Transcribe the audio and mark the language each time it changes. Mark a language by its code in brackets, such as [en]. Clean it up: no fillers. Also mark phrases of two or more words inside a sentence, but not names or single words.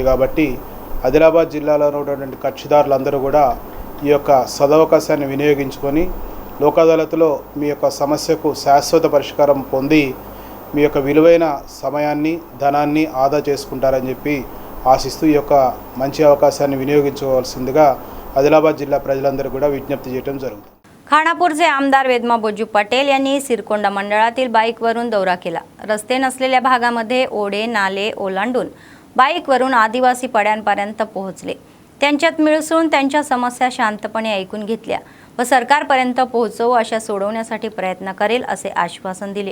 [te] కాబట్టి ఆదిలాబాద్ జిల్లాలో ఉన్నటువంటి కక్షిదారులందరూ కూడా ఈ యొక్క సదవకాశాన్ని వినియోగించుకొని లోక్ అదాలత్లో మీ యొక్క సమస్యకు శాశ్వత పరిష్కారం పొంది మీ యొక్క విలువైన సమయాన్ని, ధనాన్ని ఆదా చేసుకుంటారని చెప్పి ఆశిస్తూ ఈ యొక్క మంచి అవకాశాన్ని వినియోగించుకోవాల్సిందిగా ఆదిలాబాద్ జిల్లా ప్రజలందరూ కూడా విజ్ఞప్తి చేయడం జరుగుతుంది. [mr] खानापूरचे आमदार वेदमा बोजू पटेल यांनी सिरकोंडा मंडळातील बाईकवरून दौरा केला. रस्ते नसलेल्या भागामध्ये ओढे नाले ओलांडून बाईकवरून आदिवासी पड्यांपर्यंत पोहोचले. त्यांच्यात मिळसून त्यांच्या समस्या शांतपणे ऐकून घेतल्या व सरकारपर्यंत पोहोचवू अशा सोडवण्यासाठी प्रयत्न करेल असे आश्वासन दिले.